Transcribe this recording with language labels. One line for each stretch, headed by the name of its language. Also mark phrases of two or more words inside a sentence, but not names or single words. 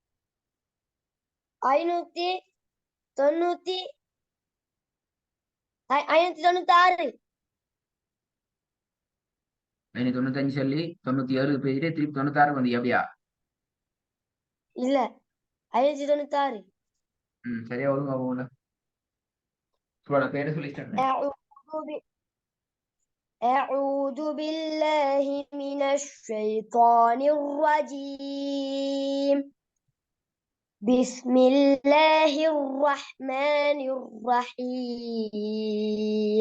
Tamil: 596 596 595 சொல்லி 97 பேஜிலே திருப்பி 96 வந்து எப்படியா? இல்ல 596. சரியா ஒழுங்கா போகல. சூரோட பேரை சொல்லி ஸ்டார்ட் பண்ணு.
Arabic: أعوذ بالله من الشيطان الرجيم. بسم الله الرحمن الرحيم.